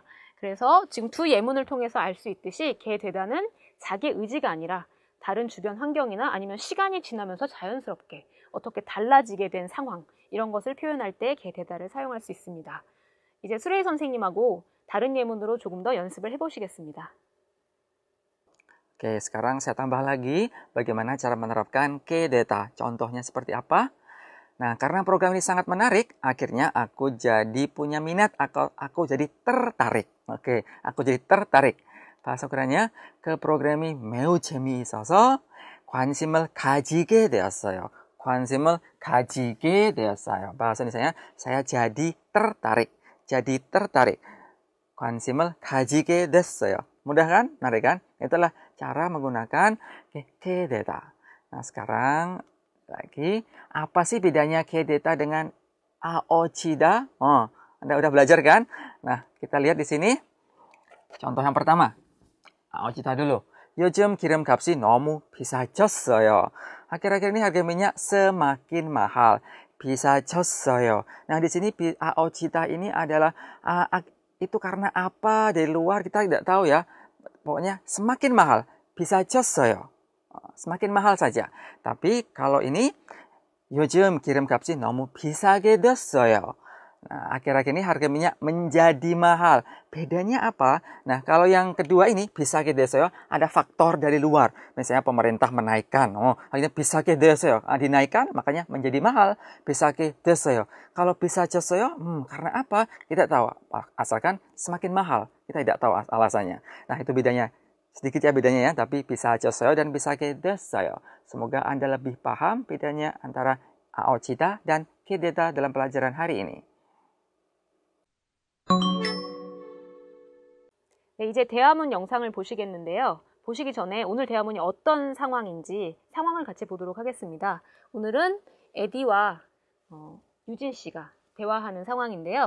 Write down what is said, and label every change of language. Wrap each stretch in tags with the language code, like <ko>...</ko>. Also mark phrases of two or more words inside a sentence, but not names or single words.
<ko>그래서 지금 두 예문을 통해서 알 수 있듯이 개되다는 자기 의지가 아니라 다른 주변 환경이나 아니면 시간이 지나면서 자연스럽게 어떻게 달라지게 된 상황, 이런 것을 표현할 때 개되다를 사용할 수 있습니다. 이제 수레이 선생님하고 다른 예문으로 조금 더 연습을 해보시겠습니다.</ko> <id>Oke, sekarang saya tambah lagi bagaimana cara menerapkan kedeta. Contohnya seperti apa? Nah, karena program ini sangat menarik, akhirnya aku jadi punya minat, aku jadi tertarik. Oke, aku jadi tertarik. bahasa Koreanya</id> <ko>그 프로그램이 매우 재미있어서 관심을 가지게 되었어요. 관심을 가지게 되었어요.</ko> <id>bahasa Indonesia saya jadi tertarik. jadi tertarik.</id> <ko>관심을 가지게 됐어요.</ko> <id>mudah kan? menarik kan? Itulah cara menggunakan kedeta. Nah, sekarang lagi apa sih bedanya kedeta dengan aochida? Anda udah belajar kan? Nah, kita lihat di sini. contoh yang pertama. aochida dulu.</id> <ko>요즘 기름값이 너무 비싸졌어요.</ko> <id>아khir-akhir ini harga minyak semakin mahal.</id> <ko>비싸졌어요.</ko> <id>Nah, di sini aochida ini adalah itu karena apa dari luar kita tidak tahu ya. Pokoknya semakin mahal. 비싸졌어요. semakin mahal saja. Tapi kalau ini</id> <ko>요즘 기름값이 너무 비싸게 됐어요.</ko> <id>Nah, akhir-akhir ini harga minyak menjadi mahal. Bedanya apa? Nah, kalau yang kedua ini</id> <ko>비싸게 됐어요,</ko> <id>ada faktor dari luar. Misalnya pemerintah menaikkan. Akhirnya</id> <ko>비싸게 됐어요.</ko> <id>Dinaikkan, makanya menjadi mahal.</id> <ko>비싸게 됐어요.</ko> <id>Kalau 비싸졌어요, karena apa? Kita tahu. Asalkan semakin mahal. Kita tidak tahu alasannya. Nah, itu bedanya. Sedikit ya bedanya ya, tapi 비싸졌어요 dan</id> <ko>비싸게 됐어요.</ko> <id>Semoga Anda lebih paham bedanya antara aochida dan kedeta dalam pelajaran hari ini.</id> <ko>네, 이제 대화문 영상을 보시겠는데요. 보시기 전에 오늘 대화문이 어떤 상황인지 상황을 같이 보도록 하겠습니다. 오늘은 에디와 유진 씨가 대화하는 상황인데요.</ko>